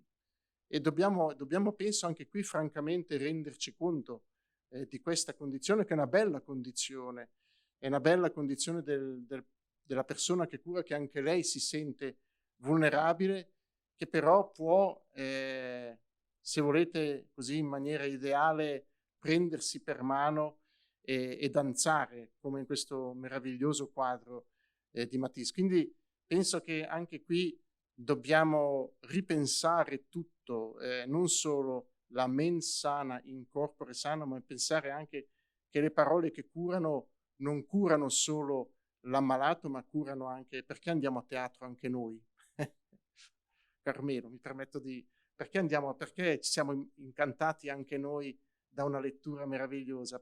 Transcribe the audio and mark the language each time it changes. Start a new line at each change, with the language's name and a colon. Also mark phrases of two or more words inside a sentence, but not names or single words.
Italian: E dobbiamo, penso, anche qui francamente renderci conto di questa condizione, che è una bella condizione, è una bella condizione della persona che cura, che anche lei si sente vulnerabile, che però può, se volete così in maniera ideale, prendersi per mano e danzare, come in questo meraviglioso quadro di Matisse. Quindi penso che anche qui dobbiamo ripensare tutto, non solo la
Latin: mens sana in corpore sano,
Italian: ma pensare anche che le parole che curano non curano solo l'ammalato, ma curano anche, perché andiamo a teatro anche noi? Carmelo, mi permetto di... Perché ci siamo incantati anche noi da una lettura meravigliosa?